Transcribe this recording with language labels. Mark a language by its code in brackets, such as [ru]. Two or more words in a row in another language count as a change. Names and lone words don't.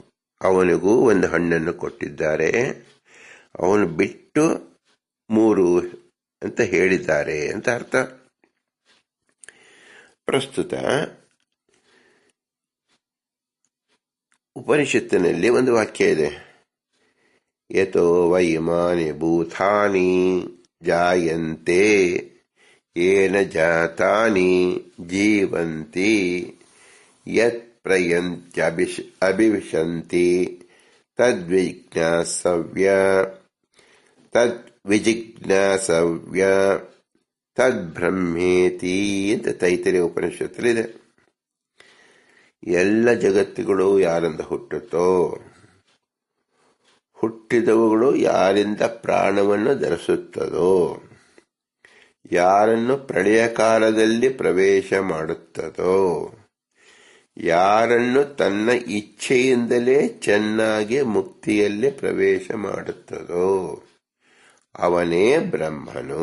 [kn] ಅವನಿಗೂ 1 ಹಣ್ಣನ್ನು ಕೊಟ್ಟಿದ್ದಾರೆ, ಅವನು ಬಿಟ್ಟು 3 ಅಂತ ಹೇಳಿದ್ದಾರೆ ಅಂತ ಅರ್ಥ. ಪ್ರಸ್ತುತ ಉಪನಿಷತ್ತಿನಲ್ಲಿ ಒಂದು ವಾಕ್ಯ ಇದೆ. [sa] ಯತೋ ವೈಮಾನಿ ಭೂತಾನಿ ಜಾಯಂತೆ ಯೇನ ಜಾತಾನಿ ಜೀವಂತಿ ಯತ್ ಅಭಿವಿಶಂತಿ ತದ್ವಿಜಿಜ್ಞಾಸವ್ಯ ತದ್ಬ್ರಹ್ಮೇತಿ [kn] ಅಂತ ತೈತರಿಯ ಉಪನಿಷತ್ತಲ್ಲಿದೆ. ಎಲ್ಲ ಜಗತ್ತುಗಳು ಯಾರಿಂದ ಹುಟ್ಟುತ್ತೋ, ಹುಟ್ಟಿದವುಗಳು ಯಾರಿಂದ ಪ್ರಾಣವನ್ನು ಧರಿಸುತ್ತದೋ, ಯಾರನ್ನು ಪ್ರಳಯ ಕಾಲದಲ್ಲಿ ಪ್ರವೇಶ ಮಾಡುತ್ತದೋ, ಯಾರನ್ನು ತನ್ನ ಇಚ್ಛೆಯಿಂದಲೇ ಚೆನ್ನಾಗಿ ಮುಕ್ತಿಯಲ್ಲಿ ಪ್ರವೇಶ ಮಾಡುತ್ತದೋ ಅವನೇ ಬ್ರಹ್ಮನು.